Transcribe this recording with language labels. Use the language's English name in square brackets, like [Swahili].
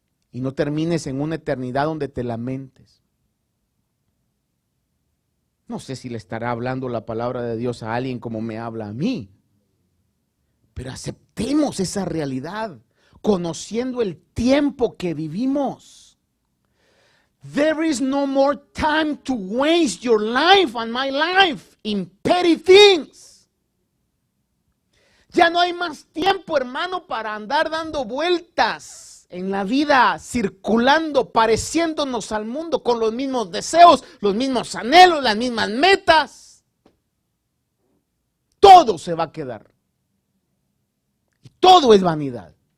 [Spanish] Y no termines en una eternidad donde te lamentes. No sé si le estará hablando la palabra de Dios a alguien como me habla a mí, pero aceptemos esa realidad. Conociendo el tiempo que vivimos. [English] There is no more time to waste your life and my life in petty things. [Spanish] Ya no hay más tiempo, hermano, para andar dando vueltas en la vida, circulando, pareciéndonos al mundo con los mismos deseos, los mismos anhelos, las mismas metas. Todo se va a quedar. Y todo es vanidad.